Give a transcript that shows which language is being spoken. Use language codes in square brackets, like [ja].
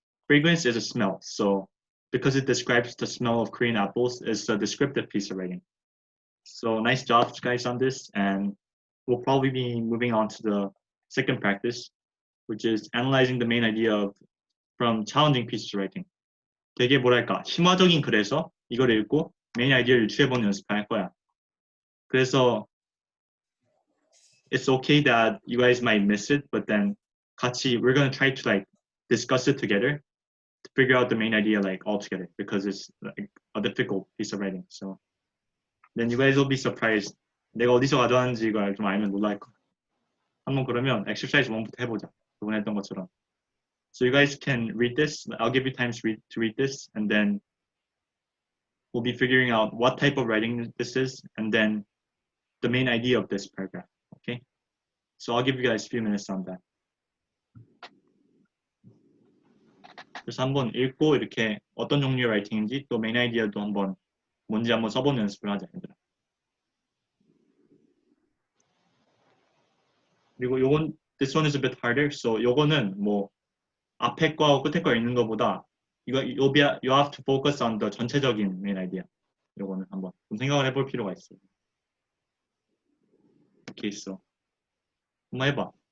[en] Fragrance is a smell, so because it describes the smell of Korean apples, it's a descriptive piece of writing. So nice job, guys, on this, and we'll probably be moving on to the second practice, which is analyzing the main idea from challenging pieces of writing. [ko] 되게 뭐랄까 심화적인 글에서 이걸 읽고 메인 아이디어를 유추해보는 연습할 거야. [en] 그래서 it's okay that you guys might miss it, but then [ko] 같이 [en] we're gonna try to like discuss it together to figure out the main idea like all together because it's like a difficult piece of writing. So then you guys will be surprised. [ko] 내가 어디서 가져왔는지 이걸 좀 알면 놀랄 거야. 한번 그러면 exercise 1부터 해보자. 저번에 했던 것처럼. [en] So you guys can read this. I'll give you time to read this, and then we'll be figuring out what type of writing this is, and then the main idea of this paragraph. Okay? So I'll give you guys a few minutes on that. [ko] 그래서 한번 읽고 이렇게 어떤 종류의 라이팅인지 또 메인 아이디어도 한번 뭔지 한번 써보는 연습을 하자, 얘들아. 그리고 요건 [en] this one is a bit harder. [ko] So 요거는 뭐 앞에 거하고 끝에 거 읽는 거보다 [en] you have to focus on the [ko] 전체적인 메인 아이디어. 요거는 한번 좀 생각을 해볼 필요가 있어요. 이렇게 있어. 한번 해봐.